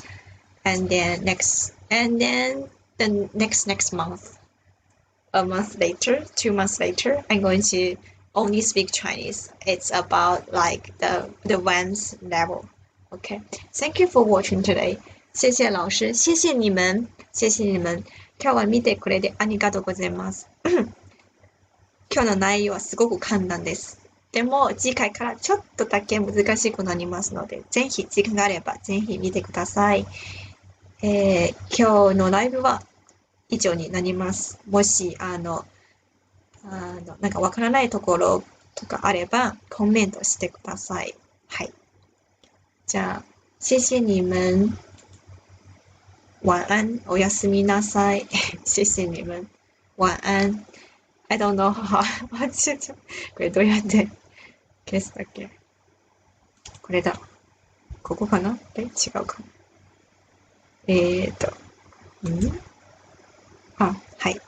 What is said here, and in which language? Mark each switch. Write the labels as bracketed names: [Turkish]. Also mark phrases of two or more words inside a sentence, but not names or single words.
[English] And then the next month, a month later, 2 months later, I'm going to only speak Chinese. It's about like the advanced level. Okay. Thank you for watching today. [Chinese] 谢謝老師。謝謝你們。謝謝你們。 [Japanese] 今日は見てくれてありがとうございます。今日の内容はすごく簡単です。でも次回からちょっとだけ難しくなりますので、ぜひ時間があればぜひ見てください。今日のライブは以上になります。もしなんかわからないところとかあればコメントしてください。はい。じゃあ、 [Chinese] 謝謝你們。晚安。 [Japanese] おやすみなさい。 [Chinese] 謝謝你們。晚安。 [English] I don't know how. [Japanese] これどうやって消すだっけ？これだ。ここかな？違うかな。はい。